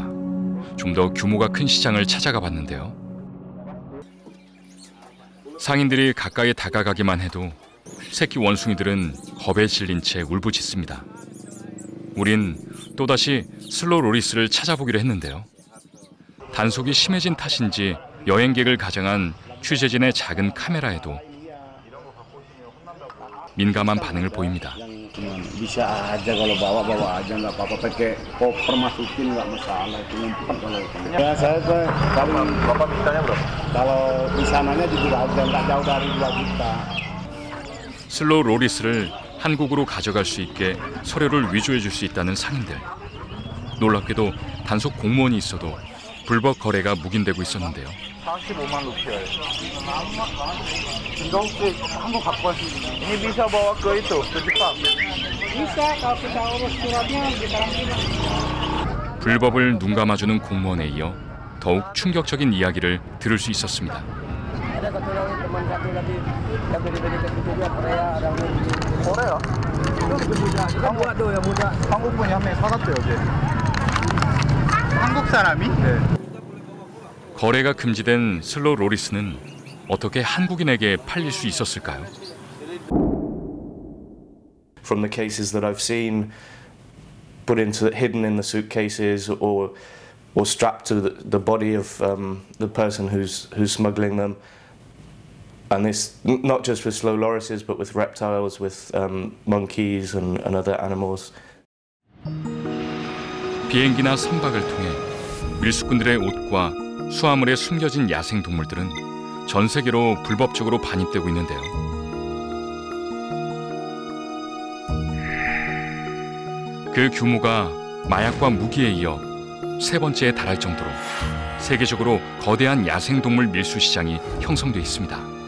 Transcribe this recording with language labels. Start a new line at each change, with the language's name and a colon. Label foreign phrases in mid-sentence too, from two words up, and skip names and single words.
Korean: 좀 더 규모가 큰 시장을 찾아가 봤는데요. 상인들이 가까이 다가가기만 해도 새끼 원숭이들은 겁에 질린 채 울부짖습니다. 우린 또다시 슬로우 로리스를 찾아보기로 했는데요. 단속이 심해진 탓인지 여행객을 가장한 취재진의 작은 카메라에도 민감한 반응을 보입니다.
Indonesian: Bisa aja kalau bawa aja nggak apa-apa pakai koper masukin nggak masalah itu ngumpet kalau itu. Ya saya kalau bapak mintanya berapa? Kalau di sananya juga aja nggak jauh dari 2 juta.
Korean: 슬로우 로리스를 한국으로 가져갈 수 있게 서류를 위조해 줄 수 있다는 상인들. 놀랍게도 단속 공무원이 있어도 불법 거래가 묵인되고 있었는데요. 45만 루피아예요. 이거 혹시 한국 갖고 갈 수 있나요?
Indonesian: Ini bisa bawa ke itu, ke Jepang. Bisa kalau kita urus suratnya di karantina.
Korean: 불법을 눈감아주는 공무원에 이어 더욱 충격적인 이야기를 들을 수 있었습니다. Korea? 한국 분이 한 명 사갔대요, 어제. 한국 사람이? 네. 거래가 금지된 슬로우 로리스는 어떻게 한국인에게 팔릴 수 있었을까요?
English: From the cases that I've seen, hidden in the suitcases or strapped to the body of the person who's smuggling them. And this not just with slow lorises, but with reptiles, with monkeys and other animals.
Korean: 비행기나 선박을 통해 밀수꾼들의 옷과 수화물에 숨겨진 야생 동물들은 전 세계로 불법적으로 반입되고 있는데요. 그 규모가 마약과 무기에 이어 세 번째에 달할 정도로 세계적으로 거대한 야생동물 밀수 시장이 형성돼 있습니다.